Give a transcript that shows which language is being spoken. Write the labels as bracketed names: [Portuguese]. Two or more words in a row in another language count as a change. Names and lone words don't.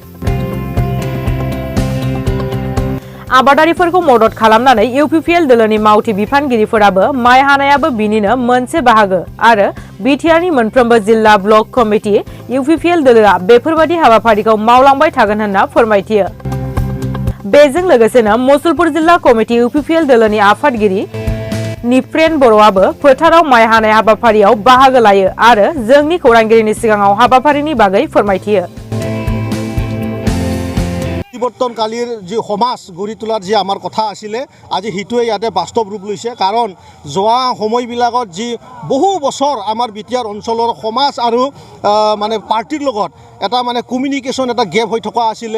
[Bodo] आबादारिफोरखौ मदद खालामनानै इउपिपिएल दोलोनि मावथि बिफानगिरिफोराबो माइ हानायाबो बिनिनो मोनसे बाहागो आरो बिटिआरनि मोनफ्रोमबो जिल्ला ब्लक कमिटि इउपिपिएल दोलोआ बेफोरबादि हाबाफारिखौ मावलांबाय थागोन होनना फोरमायथियो। बेजों लोगोसेनो मुसलपुर जिल्ला कमिटि इउपिपिएल दोलोनि आफादगिरि निफ्रेन बर'आबो फोथाराव माइ हानाय हाबाफारियाव बाहागो लायो आरो जोंनि खौरांगिरिनि सिगाङाव हाबाफारिनि बागै फोरमायथियो। [Assamese] পৰিৱৰ্তনকালীৰ যি সমাজ গঢ়ি তোলাৰ যি আমাৰ কথা আছিলে, আজি সেইটোৱে ইয়াতে বাস্তৱ ৰূপ লৈছে। কাৰণ যোৱা সময়বিলাকত যি বহু বছৰ আমাৰ বিটিআৰ অঞ্চলৰ সমাজ আৰু মানে পাৰ্টিৰ লগত এটা মানে কমিউনিকেশ্যন এটা গেপ হৈ থকা আছিলে।